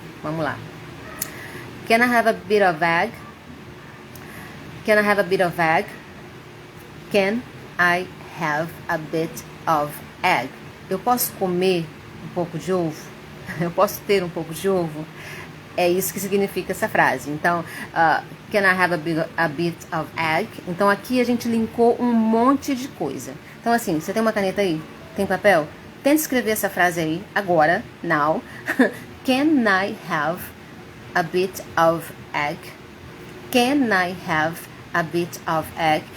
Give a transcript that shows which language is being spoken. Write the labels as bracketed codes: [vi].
[en] Vamos lá. Can I have a bit of egg? Can I have a bit of egg? Can I have a bit of egg? [pt] Eu posso comer um pouco de ovo? Eu posso ter um pouco de ovo? É isso que significa essa frase. Então, [en] can I have a bit of egg? [pt] Então, aqui a gente linkou um monte de coisa. Então, assim, você tem uma caneta aí? Tem papel? Tente escrever essa frase aí, agora, now. [en] Can I have a bit of egg? Can I have a bit of egg?